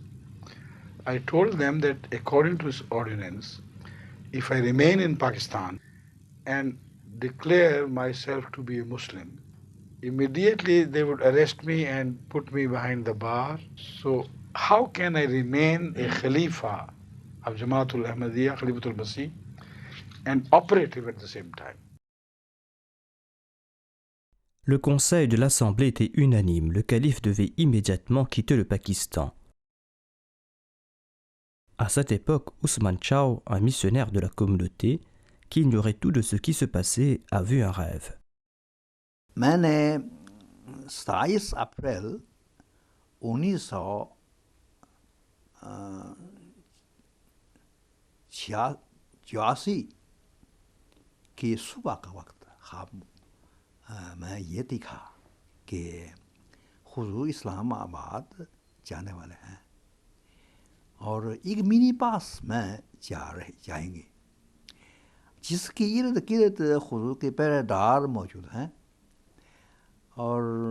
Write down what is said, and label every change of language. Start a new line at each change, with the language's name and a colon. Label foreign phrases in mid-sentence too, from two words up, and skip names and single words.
English: I told them that according to this ordinance, if I remain in Pakistan and declare myself to be a Muslim, immediately they would arrest me and put me behind the bar. So how can I remain a Khalifa of Jamaatul Ahmadiyya, Khalifatul Masih, and operative at the same time?
French: Le conseil de l'Assemblée était unanime, le calife devait immédiatement quitter le Pakistan. À cette époque, Ousmane Chow, un missionnaire de la communauté, qui ignorait tout de ce qui se passait, a vu un rêve.
Urdu: میں نے 27 اپریل 1986 کی صبح کا وقت خواب میں یہ دیکھا کہ حضور اسلام آباد جانے والے ہیں اور ایک منی پاس میں جائیں گے جس کے ارد گرد حضور کے پہرے دار موجود ہیں اور